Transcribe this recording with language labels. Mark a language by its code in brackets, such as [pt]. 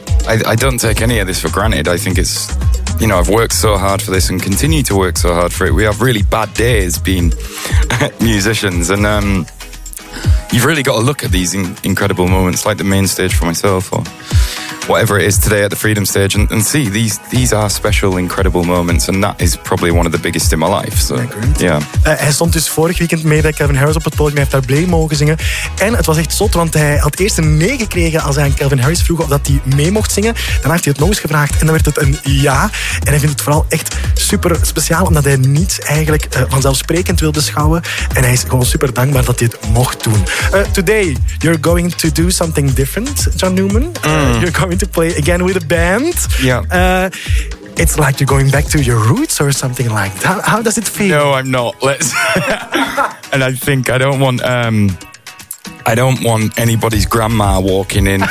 [en] I don't take any of this for granted. I think it's, you know, I've worked so hard for this and continue to work so hard for it. We have really bad days being musicians, and you've really got to look at these incredible moments, like the main stage for myself, or whatever it is today at the Freedom Stage, and see these are special, incredible moments, and that is probably one of the biggest in my life. So, yeah. [nl] Hij stond dus vorig weekend mee bij Calvin Harris op het podium. Hij heeft daar Blame mogen zingen. En het was echt zot, want hij had eerst een nee gekregen als hij aan Calvin Harris vroeg of dat hij mee mocht zingen. Daarna heeft hij het nog eens gevraagd en dan werd het een ja. En hij vindt het vooral echt super speciaal omdat hij niets eigenlijk vanzelfsprekend wil beschouwen. En hij is gewoon super dankbaar dat hij het mocht doen. [en] Today, you're going to do something different, John Newman. You're going to play again with a band. Yeah. It's like you're going back to your roots or something like that. How does it feel? No, I'm not. Let's. And I think I don't want anybody's grandma walking in.